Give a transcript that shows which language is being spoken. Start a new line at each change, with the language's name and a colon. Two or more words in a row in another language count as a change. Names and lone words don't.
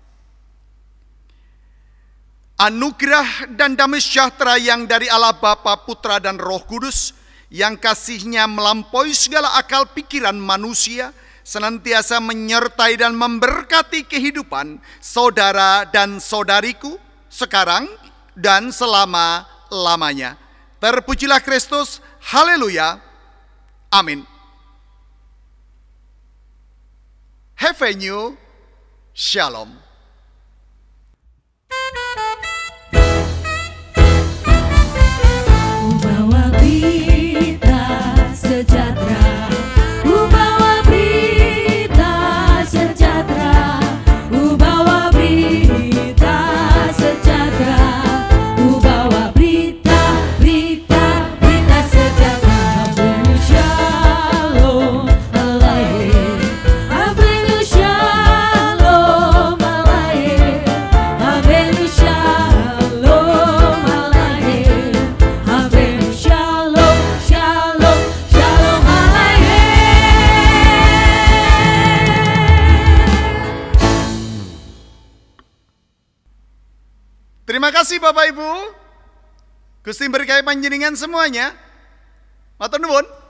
Indonesian: Anugerah dan damai sejahtera yang dari Allah Bapa, Putra, dan Roh Kudus, yang kasih-Nya melampaui segala akal pikiran manusia, senantiasa menyertai dan memberkati kehidupan saudara dan saudariku sekarang dan selama-lamanya. Terpujilah Kristus, haleluya, amin. Have a new shalom. Bawa berita sejahtera, bawa berita sejahtera, bawa berita sejahtera, bawa berita sejahtera.
Hebrew: הבאנו שלום עליכם, הבאנו שלום עליכם, הבאנו שלום עליכם, הבאנו שלום, שלום, שלום עליכם.
Indonesian: Terima kasih Bapak Ibu.
Javanese: Gusti berkahi panjenengan semuanya. Matur nuwun.